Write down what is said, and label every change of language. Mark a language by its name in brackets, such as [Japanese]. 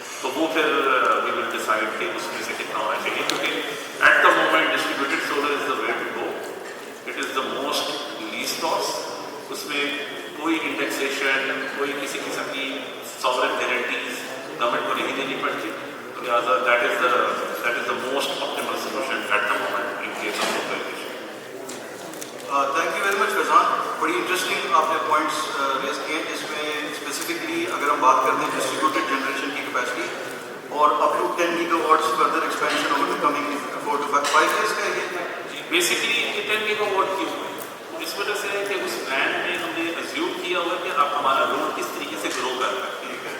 [English] تو وہ پھر وی ول ڈیسائڈ [Urdu] کہ اس میں سے کتنا ہونا چاہیے, [English] کیونکہ at the moment distributed solar is the way to go. It is the most least cost. [Urdu] اس میں کوئی انڈیکسیشن کوئی کسی قسم کی ساورن گارنٹیز گورنمنٹ کو نہیں دینی پڑتی. [English] لہٰذا that is the most optimal solution at the moment in case of localization. Thank you very much Faizan. [Urdu] بڑی انٹرسٹنگ آپ نے پوائنٹس ریز کیے ہیں جس میں اسپیسیفکلی اگر ہم بات کرتے ہیں ڈسٹریبیوٹیڈ جنریشن کی کیپیسٹی اور up to 10 giga what's further expansion [English] over the coming 4 to 5 years [Urdu] کا یہ بیسکلی یہ 10 گیگا واٹ کیوں ہے, اس وجہ سے ہے کہ اس پلان میں ہم نے ایزیوم کیا ہوا کہ اب ہمارا لوڈ کس طریقے سے گرو کر رہا ہے.